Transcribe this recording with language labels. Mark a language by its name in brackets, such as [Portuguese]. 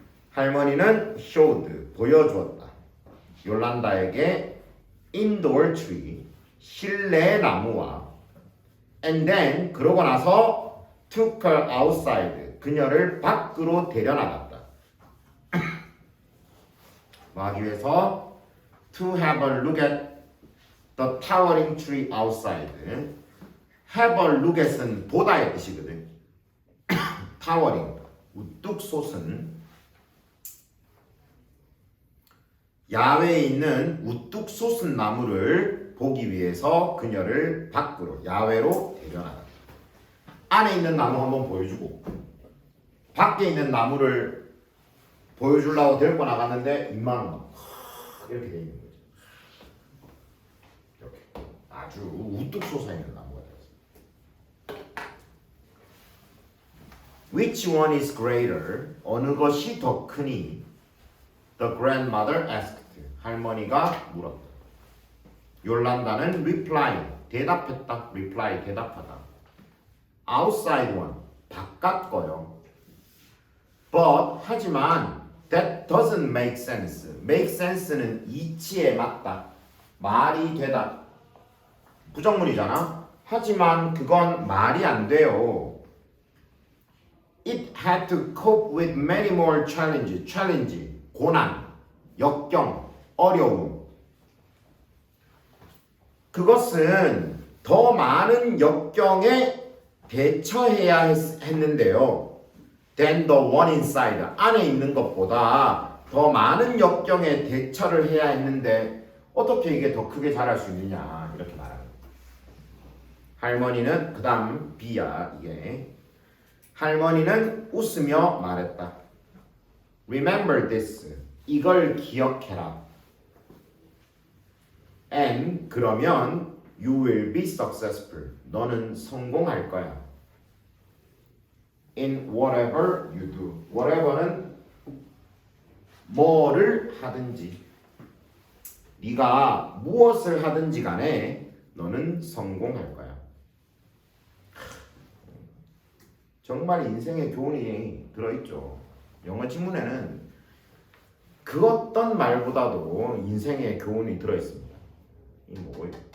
[Korean] 할머니는 showed, 보여주었다. 요란다에게 [English] indoor tree, [Korean] 실내 나무와 and then, 그러고 나서 [English] took her outside, [Korean] 그녀를 밖으로 데려나갔다. 뭐 하기 위해서 [English] to have a look at the towering tree outside. [Korean] have a look at은 보다의 뜻이거든. [English] towering, [Korean] 우뚝 솟은 야외에 있는 우뚝 솟은 나무를 보기 위해서 그녀를 밖으로 야외로 데려나갔다. 안에 있는 나무 한번 보여주고 밖에 있는 나무를 보여주려고 데리고 나갔는데 입만 막 이렇게 돼 있는 거죠. 이렇게 아주 우뚝 솟아 있는 나무가 되었어요. [English] Which one is greater? [Korean] 어느 것이 더 크니? [English] The grandmother asked. [Korean] 할머니가 물었다. 요란다는 reply, 대답했다. reply, 대답하다. [English] outside one, [Korean] 바깥 거요. [English] But, [Korean] 하지만 [English] that doesn't make sense. make sense [Korean] 는 이치에 맞다. 말이 되다. 부정문이잖아. 하지만 그건 말이 안 돼요. [English] It had to cope with many more challenges. [Korean] challenge, 고난, 역경, 어려움. 그것은 더 많은 역경에 대처해야 했는데요. [English] than the one inside. [Korean] 안에 있는 것보다 더 많은 역경에 대처를 해야 했는데 어떻게 이게 더 크게 자랄 수 있느냐 이렇게 말하는 거예요. 할머니는 그 다음 B야 이게. 할머니는 웃으며 말했다. [English] Remember this. [Korean] 이걸 기억해라. [English] And [Korean] 그러면 [English] you will be successful. [Korean] 너는 성공할 거야. [English] in whatever you do. whatever [Korean] 는 뭐를 하든지 네가 무엇을 하든지 간에 너는 성공할 거야. 정말 인생의 교훈이 들어있죠. 영어 지문에는 그 어떤 말보다도 인생의 교훈이 들어있습니다. 이 뭐예요?